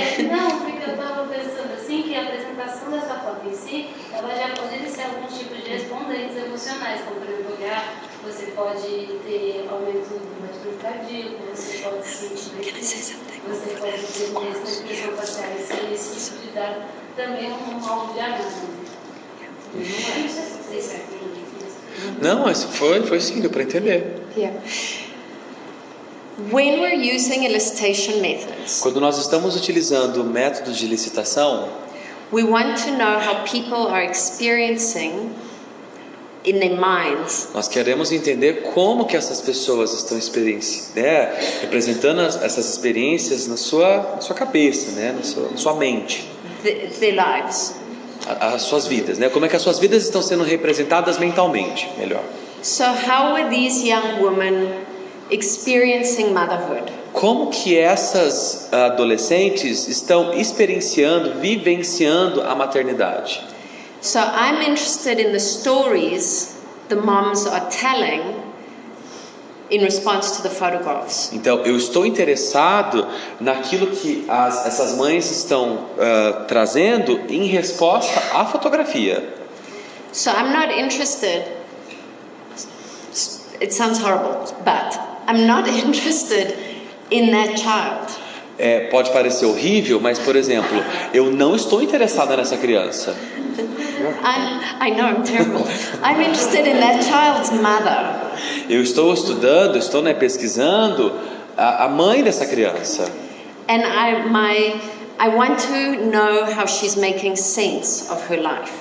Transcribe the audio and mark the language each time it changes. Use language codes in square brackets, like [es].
[pt] Não, porque eu estava pensando assim que a apresentação dessa foto em si, ela já pode iniciar alguns tipos de respondentes emocionais, como por exemplo, você pode ter aumento do batimento cardíaco, você pode sentir, você pode ter uma expressão facial, esse tipo de dado também é um alvo de análise. Não sei se é aquilo. Não, mas foi sim, deu para entender. [en] Yeah. When we're using elicitation methods, [pt] Quando nós estamos utilizando métodos de licitação, [en] we want to know how people are experiencing in their minds. [pt] Nós queremos entender como que essas pessoas estão representando essas experiências na sua cabeça, né, na sua mente, [en] Their lives. [pt] as suas vidas, né? Como é que as suas vidas estão sendo representadas mentalmente, melhor. [en] So how are these young women experiencing motherhood? [pt] Como que essas adolescentes estão vivenciando a maternidade? [en] So I'm interested in the stories the moms are telling in response to the photographs. [pt] Então, eu estou interessado naquilo que essas mães estão trazendo em resposta à fotografia. [en] So I'm not interested, it sounds horrible, but I'm not interested in that child. [pt] Pode parecer horrível, mas, por exemplo, eu não estou interessada nessa criança. [en] I know, I'm terrible. I'm interested in that child's mother. [pt] Eu estou estudando, pesquisando a mãe dessa criança. [en] And I want to know how she's making sense of her life.